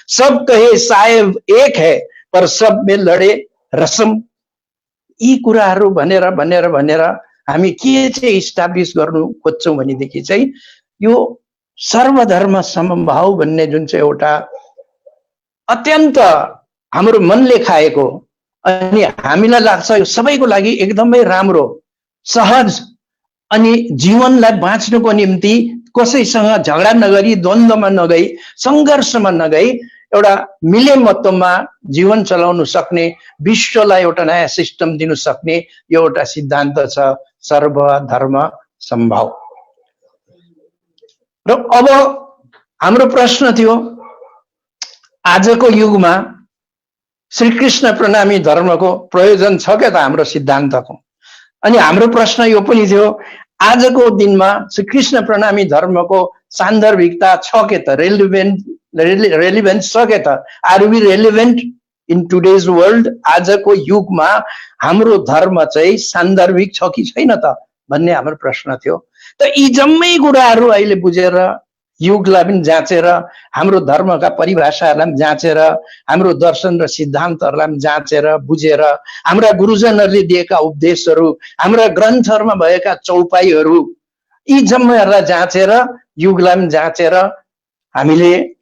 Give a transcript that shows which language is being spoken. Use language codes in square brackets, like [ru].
[hi] सब कहे साहेब एक है, पर सब में लडे रसम। [ne] यी कुराहरू भनेर भनेर भनेर हामी के चाहिँ इस्टाब्लिस गर्नु खोज्छौँ भनेदेखि चाहिँ यो सर्वधर्म समभाव भन्ने जुन चाहिँ एउटा अत्यन्त हाम्रो मनले खाएको, अनि हामीलाई लाग्छ यो सबैको लागि एकदमै राम्रो, सहज, अनि जीवनलाई बाँच्नुको निम्ति कसैसँग झगडा नगरी, द्वन्द्वमा नगई, सङ्घर्षमा नगई, एउटा मिलेमत्वमा जीवन चलाउनु सक्ने, विश्वलाई एउटा नयाँ सिस्टम दिनु सक्ने यो एउटा सिद्धान्त छ, सर्वधर्म समभाव। र अब हाम्रो प्रश्न थियो, आजको युगमा श्रीकृष्ण प्रणामी धर्मको प्रयोजन छ क्या त हाम्रो सिद्धान्तको? अनि हाम्रो प्रश्न यो पनि थियो, आजको दिनमा श्रीकृष्ण प्रणामी धर्मको सान्दर्भिकता छ के त, रेलिभेन्स छ के त? [en] Are we relevant in today's world? [ne] आजको युगमा हाम्रो धर्म चाहिँ सान्दर्भिक छ कि छैन त भन्ने हाम्रो प्रश्न थियो। त यी जम्मै कुराहरू अहिले बुझेर, युगलाई पनि जाँचेर, हाम्रो धर्मका परिभाषाहरूलाई पनि जाँचेर, हाम्रो दर्शन र सिद्धान्तहरूलाई पनि जाँचेर बुझेर, हाम्रा गुरुजनहरूले दिएका उपदेशहरू, हाम्रा ग्रन्थहरूमा भएका चौपाईहरू, यी जम्मैहरूलाई जाँचेर, युगलाई पनि जाँचेर हामीले